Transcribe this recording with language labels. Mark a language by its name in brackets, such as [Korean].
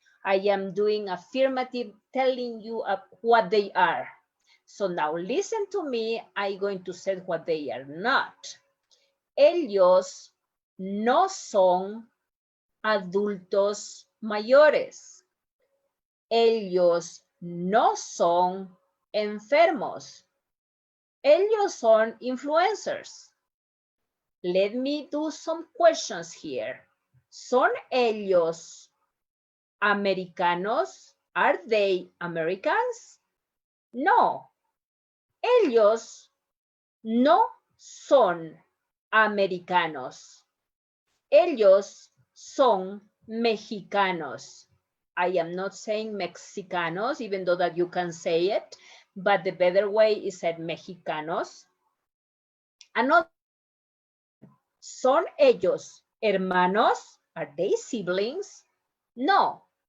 [English] I am doing affirmative, telling you what they are. So now listen to me. I'm going to say what they are not. [Spanish] Ellos no son adultos mayores. Ellos no son enfermos. Ellos son influencers. [English] Let me do some questions here. [Spanish] ¿Son ellos americanos? [English] Are they Americans? No. [Spanish] Ellos no son americanos. Ellos son mexicanos. [English] I am not saying mexicanos, even though that you can say it, but the better way is said mexicanos. Another [Spanish] ¿Son ellos hermanos? [English] Are they siblings? No.